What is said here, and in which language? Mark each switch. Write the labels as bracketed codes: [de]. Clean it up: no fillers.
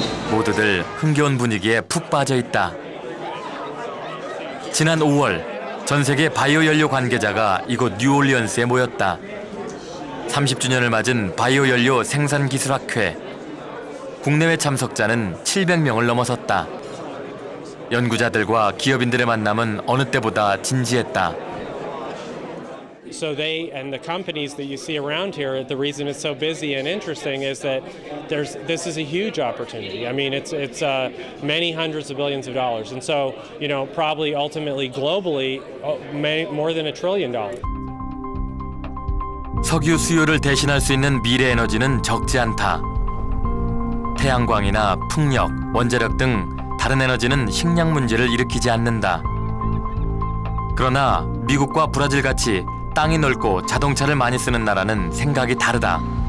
[ko] 모두들 흥겨운 분위기에 푹 빠져 있다. 지난 5월 전 세계 바이오 연료 관계자가 이곳 뉴올리언스에 모였다. 30주년을 맞은 바이오 연료 생산 기술 학회. 국내외 참석자는 700명을 넘어섰다. 연구자들과 기업인들의 만남은 어느 때보다 진지했다. [en] So they and the companies that you see around here, the reason it's so busy and interesting is that this is a huge opportunity. I mean, it's many hundreds of billions of dollars, and so probably ultimately globally more than $1 trillion. [ko] 석유 수요를 대신할 수 있는 미래 에너지는 적지 않다. 태양광이나 풍력, 원자력 등 다른 에너지는 식량 문제를 일으키지 않는다. 그러나 미국과 브라질 같이 땅이 넓고 자동차를 많이 쓰는 나라는 생각이 다르다.